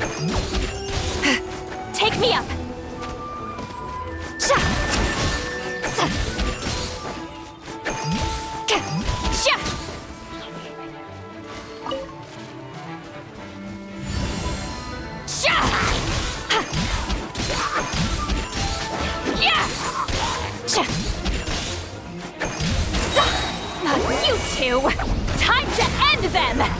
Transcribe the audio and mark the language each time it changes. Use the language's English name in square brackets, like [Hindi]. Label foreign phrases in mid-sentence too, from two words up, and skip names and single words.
[English] Take me up! Sha! Sa! Sha! Sha! Yeah! Sha! Sa! Not you two! Time to end them!